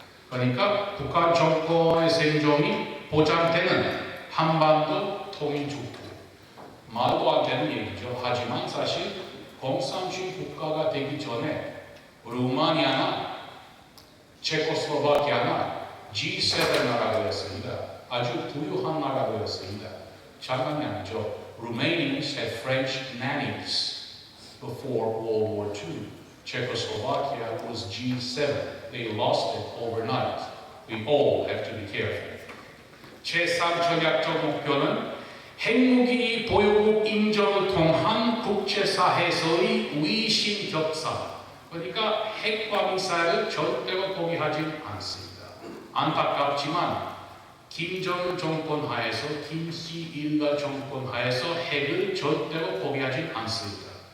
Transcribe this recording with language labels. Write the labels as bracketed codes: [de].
[ko] 그러니까 북한 정권의 생존이 보장되는 한반도 통일주구. 말도 안 되는 얘기죠. 하지만 사실 공산주의 국가가 되기 전에 루마니아나 체코슬로바키아나 G7 나라였습니다. 아주 부유한 나라였습니다. 장난이 아니죠. [en] Romanians had French nannies before World War II. Czechoslovakia was G7. They lost it overnight. We all have to be careful. [ko] 제3 전략적 목표는 핵무기 보유국 인정을 통한 국제사회에서의 위신 격사. 그러니까 핵과 미사일을 절대로 포기하지 않습니다. 안타깝지만 김정은 정권 하에서 김씨 일가 정권 하에서 핵을 절대로 포기하지 않습니다.